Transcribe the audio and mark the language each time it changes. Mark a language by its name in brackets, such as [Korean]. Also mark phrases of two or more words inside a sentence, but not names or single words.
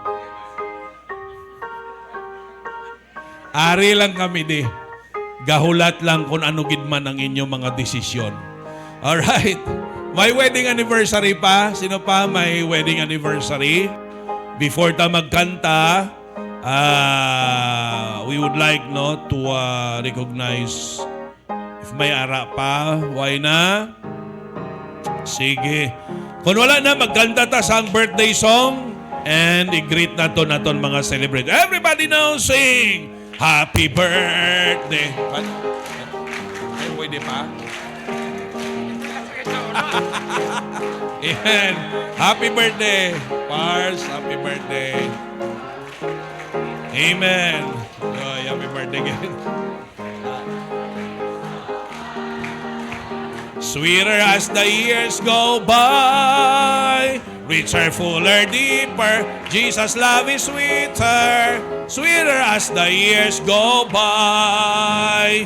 [Hiligaynon] Ari lang kami di. Gahulat lang kung ano gidman ang inyong mga desisyon. [English] Alright. [Hiligaynon] May [English] wedding anniversary [Hiligaynon] pa. Sino pa may [English] wedding anniversary? [Hiligaynon] Before ta magkanta, [English] we would like to recognize if [Hiligaynon] may ara pa. Why na? Sige. Kung wala na, magkanta ta sa [English] birthday song [Hiligaynon] and i-greet naton mga celebrate. [English] Everybody now sing Happy Birthday. [Hiligaynon] Pwede pa? Amen. [English] Happy birthday, Pars. Happy birthday. Amen. Happy birthday again. Sweeter as the years go by, richer, fuller, deeper, Jesus' love is sweeter, sweeter as the years go by.